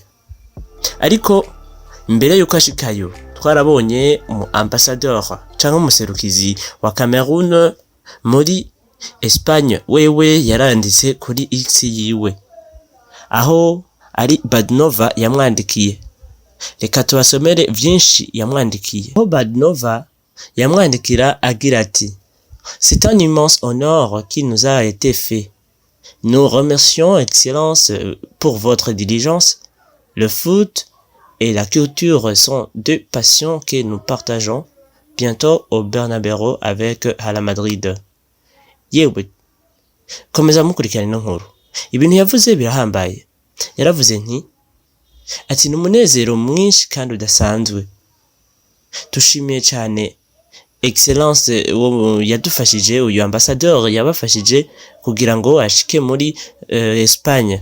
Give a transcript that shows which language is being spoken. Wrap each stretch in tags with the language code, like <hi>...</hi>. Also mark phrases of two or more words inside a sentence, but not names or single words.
<rn>Ariko mbere yuko ashikayo twarabonye umu ambassadeur cyangwa umuserukizi wa Cameroon muri Espagne wewe yaranditse kuri X yiwe aho ari Badnova yamwandikiye. Reka tubasomere vyinshi yamwandikiye. Aho Badnova yamwandikira agira ati:</rn> <fr>C'est un immense honneur qui nous a été fait. Nous remercions Excellence pour votre diligence. Le foot et la culture sont deux passions que nous partageons. Bientôt au Bernabéu avec Hala Madrid.</fr> <rn>Yewe, komeza mukurikirana ino nkuru. Ibintu yavuze birahambaye. Yaravuze nti ati n'umunezero mwinshi kandi udasanzwe. Tushimiye cyane Excellence yadufashije, uyu ambassadeur yabafashije kugira ngo ashike muri Espagne.</rn>